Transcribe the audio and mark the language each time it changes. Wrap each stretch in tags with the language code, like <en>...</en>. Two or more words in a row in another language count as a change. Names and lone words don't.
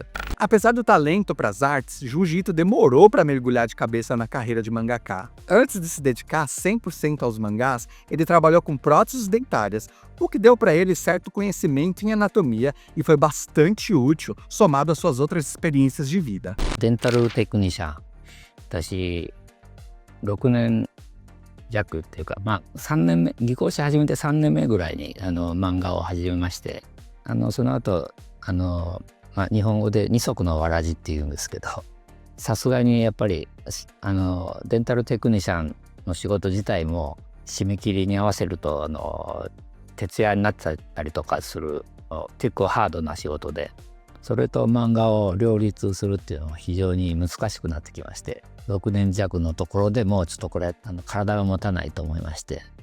<pt>Apesar do talento para as artes, Junji Ito demorou para mergulhar de cabeça na carreira de mangaka. Antes de se dedicar 100% aos mangás, ele trabalhou com próteses dentárias, o que deu para ele certo conhecimento em anatomia e foi bastante útil, somado às suas outras experiências de vida.</pt> <ja>デンタルテクニシャン、私6年弱っていうか、3年目、技工士始めて3年目ぐらいに漫画を始めまして、その後日本語で二足のわらじっていうんですけど、さすがにやっぱりデンタルテクニシャンの仕事自体も締め切りに合わせると徹夜になっちゃったりとかする結構ハードな仕事で、それと漫画を両立するっていうのは非常に難しくなってきまして、6年弱のところでもうちょっとこれ体が持たないと思いまして、</ja>